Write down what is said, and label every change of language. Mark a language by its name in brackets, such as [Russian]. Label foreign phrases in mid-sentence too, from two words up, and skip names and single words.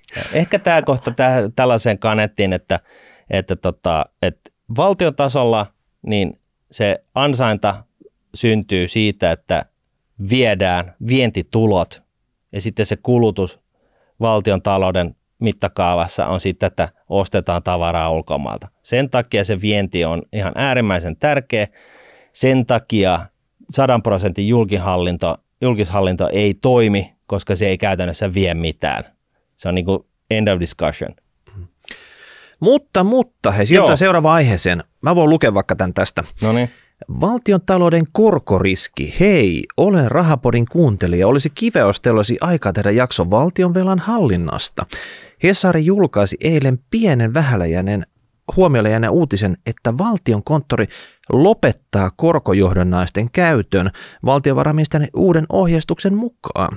[Finnish] Ehkä tämä kohta tällaiseen kannettiin, että valtion tasolla niin se ansainta syntyy siitä, että viedään vientitulot ja sitten se kulutus valtion talouden mittakaavassa on sitten, että ostetaan tavaraa ulkomailta. Sen takia se vienti on ihan äärimmäisen tärkeä. Sen takia 100% julkishallinto ei toimi, koska se ei käytännössä vie mitään. Se on niin kuin [English] end of discussion. [Finnish] Mutta hei, siirrytään seuraavaan aiheeseen. Mä voin lukea vaikka tämän tästä. Noniin. Valtion talouden korkoriski. Hei, olen Rahapodin kuuntelija. Olisi kiva, jos teillä olisi aikaa tehdä jakso valtionvelan hallinnasta. Hesari julkaisi eilen pienen huomiolle jääneen uutisen, että Valtiokonttori lopettaa korkojohdannaisten käytön valtiovarainministerin uuden ohjeistuksen mukaan.